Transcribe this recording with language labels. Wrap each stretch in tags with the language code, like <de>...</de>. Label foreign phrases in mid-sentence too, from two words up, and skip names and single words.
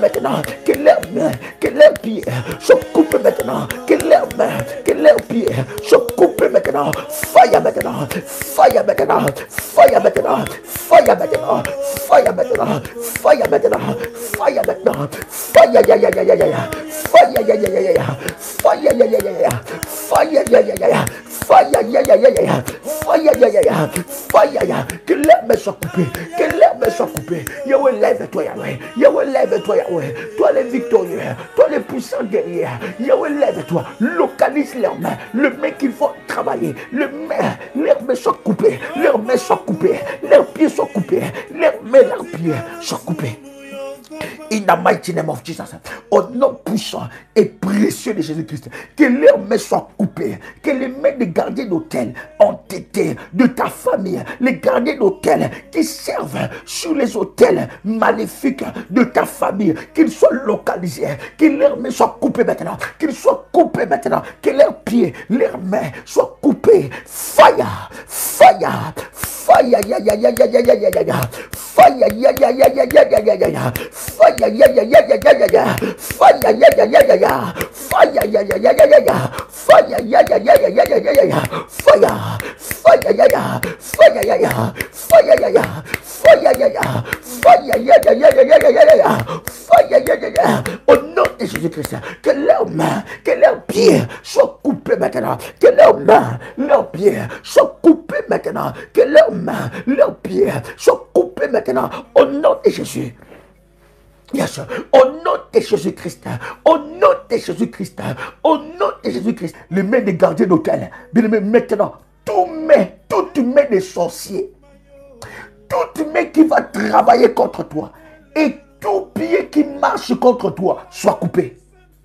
<fr>maintenant, que leurs mains, que leurs pieds soient coupés maintenant, que leurs mains, que leurs pieds soient coupés maintenant, fire maintenant, fire maintenant, fire maintenant, fire maintenant, fire maintenant, fire maintenant, fire maintenant, fire ya ya ya ya ya, fire ya ya ya ya, fire ya ya ya ya, fire ya ya ya ya, fire ya ya ya ya, fire ya ya ya, fire ya, que l'herbe soit coupée, que l'herbe soit coupée. Yahweh, lève-toi, Yahweh, Yahweh, lève-toi, Yahweh, toi les victorieux, toi les puissants guerriers, Yahweh, lève-toi, localise leurs mains, le main qu'ils vont travailler, leurs mains soient coupées, leurs mains soient coupées, leurs pieds soient coupés, leurs mains, leurs pieds soient coupés.</fr> <en>In the mighty name of Jesus,</en> <fr>au nom puissant et précieux de Jésus-Christ, que leurs mains soient coupées, que les mains des gardiens d'hôtel entêtés de ta famille, les gardiens d'hôtel qui servent sur les hôtels maléfiques de ta famille, qu'ils soient localisés, que leurs mains soient coupées maintenant, qu'ils soient coupés maintenant, que leurs pieds, leurs mains soient coupés.</fr> <en>Fire, fire, fire, ya ya ya ya ya ya ya ya, fire, ya ya ya ya ya ya ya ya, fire, ya ya ya ya ya ya ya, fire, ya ya ya ya ya, fire, ya ya ya ya ya ya, fire, ya ya ya ya ya ya ya ya, fire, fire, ya ya, fire, ya ya, fire, ya ya, fire, ya ya, fire, ya ya ya ya ya ya ya ya, fire, ya ya ya.</en> <fr>Au nom de Jésus-Christ, que leurs mains, que leurs pieds soient coupés maintenant, que leurs mains, leurs pieds soient coupés maintenant, que leurs mains, leurs pieds soient coupés maintenant, au nom de Jésus. Yes. Au nom de Jésus-Christ, au nom de Jésus-Christ, au nom de Jésus-Christ, les mains des gardiens d'hôtel, bien aimé, maintenant, toute main des sorciers, toute main qui va travailler contre toi, et tout pied qui marche contre toi, soit coupé.</fr>